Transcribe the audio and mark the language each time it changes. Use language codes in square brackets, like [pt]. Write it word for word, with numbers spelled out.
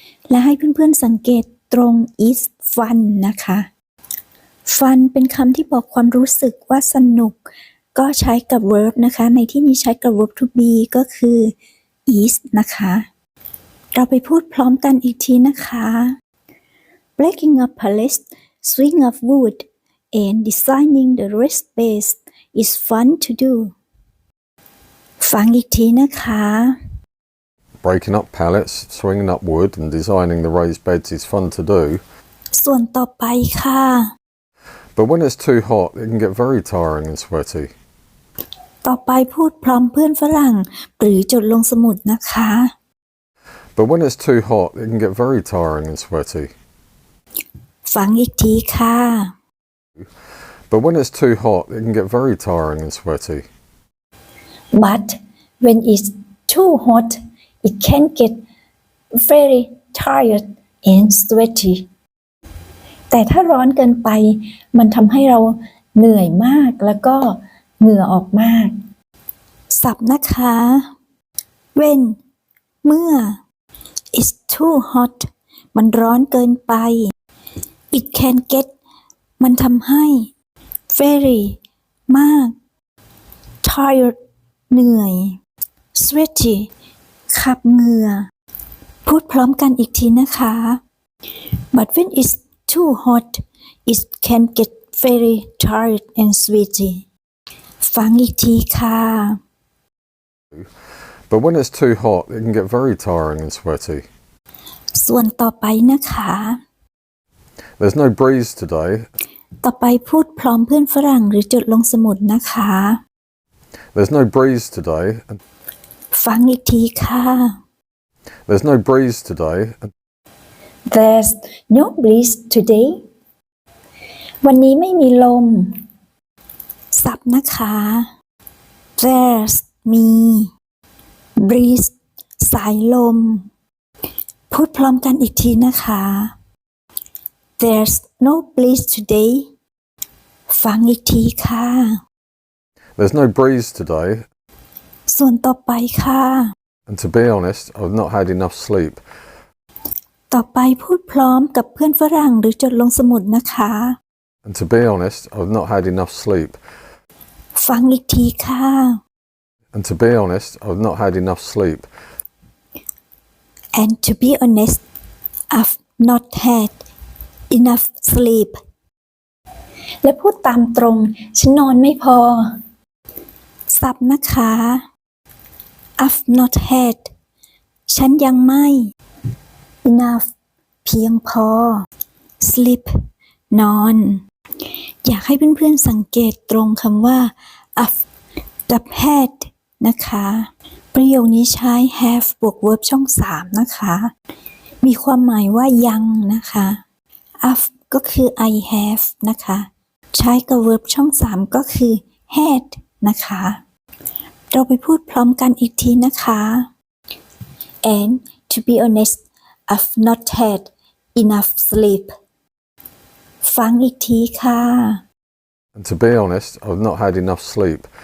[th] และให้เพื่อนๆสังเกตตรง is fun นะคะ fun เป็นคำที่บอกความรู้สึกว่าสนุกก็ใช้กับ verb นะคะในที่นี้ใช้กับ verb to be ก็คือ is นะคะเราไปพูดพร้อมกันอีกทีนะคะ [en] breaking up pallets, swing up wood and designing the raised beds is fun to do [th] ฟังอีกทีนะคะ [en] Breaking up pallets, swinging up wood and designing the raised beds is fun to do. [th] ส่วนต่อไปค่ะ [en] But when it's too hot, it can get very tiring and sweaty. [th] ต่อไปพูดพร้อมเพื่อนฝรั่งหรือจดลงสมุดนะคะ [en] But when it's too hot, it can get very tiring and sweaty. [th] ฟังอีกทีค่ะ [en] But when it's too hot, it can get very tiring and sweaty. But when it's too hot, it can get very tired and sweaty. [th] แต่ถ้าร้อนเกินไปมันทำให้เราเหนื่อยมากแล้วก็เหงื่อออกมาก ศัพท์นะคะ When เมื่อ It's too hot มันร้อนเกินไป It can get มันทำให้ Very มาก Tired เหนื่อย Sweaty ขับเหงื่อ พูดพร้อมกันอีกทีนะคะ [en] But when it's too hot It can get very tired and sweaty [th] ฟังอีกทีค่ะ [en] But when it's too hot, it can get very tiring and sweaty. [th] ส่วนต่อไปนะคะ [en] There's no breeze today. [th] ต่อไปพูดพร้อมเพื่อนฝรั่งหรือจดลงสมุดนะคะ [en] There's no breeze today. ฟังอีกทีค่ะ There's no breeze today. There's no breeze today. [th] วันนี้ไม่มีลม ศัพท์นะคะ There's มี Breeze สายลม พูดพร้อมกันอีกทีนะคะ [en] There's no breeze today [th] ฟังอีกทีค่ะ [en] There's no breeze today [th] ส่วนต่อไปค่ะ [en] And to be honest, I've not had enough sleep [th] ต่อไปพูดพร้อมกับเพื่อนฝรั่งหรือจดลงสมุดนะคะ [en] And to be honest, I've not had enough sleep. ฟังอีกทีค่ะ And to be honest, I've not had enough sleep. And to be honest, I've not had enough sleep. [th] และพูดตามตรงฉันนอนไม่พอ ศัพท์นะคะ I've not had ฉันยังไม่ enough เพียงพอ sleep นอนอยากให้เพื่อนๆสังเกตตรงคำว่า I've กับ had นะคะประโยคนี้ใช้ have บวก verb ช่องสามนะคะ มีความหมายว่ายังนะคะ I've ก็คือ I have นะคะใช้กับ verb ช่องสามก็คือ had นะคะเราไปพูดพร้อมกันอีกทีนะคะ [en] And to be honest, I've not had enough sleep [th] ฟังอีกทีค่ะ [en] And to be honest, I've not had enough sleep.